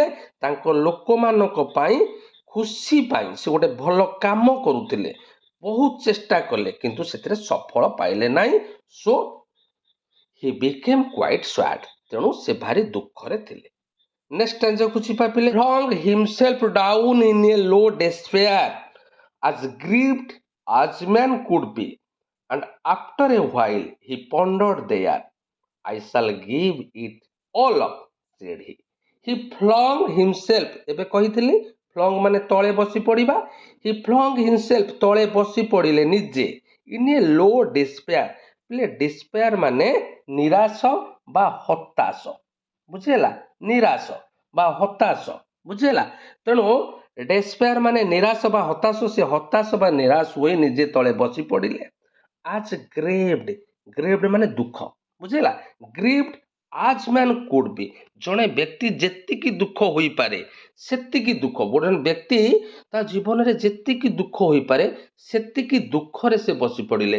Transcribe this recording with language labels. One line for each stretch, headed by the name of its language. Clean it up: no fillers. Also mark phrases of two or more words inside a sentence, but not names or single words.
Odia: ତାଙ୍କ ଲୋକମାନଙ୍କ ପାଇଁ ଖୁସି ପାଇଁ ସେ ଗୋଟେ ଭଲ କାମ କରୁଥିଲେ, ବହୁତ ଚେଷ୍ଟା କଲେ, କିନ୍ତୁ ସେଥିରେ ସଫଳ ପାଇଲେ ନାହିଁ।
English: so he became quite sad,
Odia: ତେଣୁ ସେ ଭାରି ଦୁଃଖରେ ଥିଲେ।
English: next stanza
Odia: ଯିବା ପିଲେ।
English: flung himself down in a low despair, as grieved as man could be, and after a while he pondered there, I shall give it all up, said he. He flung himself,
Odia: ଏବେ କହିଥିଲି flung ମାନେ ତଳେ ବସି ପଡ଼ିବା।
English: he flung himself,
Odia: ତଳେ ବସି ପଡ଼ିଲେ ନିଜେ,
English: in a low despair,
Odia: ପିଲେ despair ମାନେ ନିରାଶ ବା ହତାଶ, ବୁଝିହେଲା, ନିରାଶ ବା ହତାଶ, ବୁଝିହେଲା। ତେଣୁ ଡେସ୍ପେୟାର ମାନେ ନିରାଶ ବା ହତାଶ, ସେ ହତାଶ ବା ନିରାଶ ହୋଇ ନିଜେ ତଳେ ବସି ପଡ଼ିଲେ।
English: as grieved,
Odia: ଗ୍ରେଭ୍ଡ ମାନେ ଦୁଃଖ, ବୁଝିହେଲା,
English: grieved as man could be,
Odia: ଜଣେ ବ୍ୟକ୍ତି ଯେତିକି ଦୁଃଖ ହୋଇପାରେ ସେତିକି ଦୁଃଖ, ଗୋଟେ ବ୍ୟକ୍ତି ତା ଜୀବନରେ ଯେତିକି ଦୁଃଖ ହୋଇପାରେ ସେତିକି ଦୁଃଖରେ ସେ ବସି ପଡ଼ିଲେ।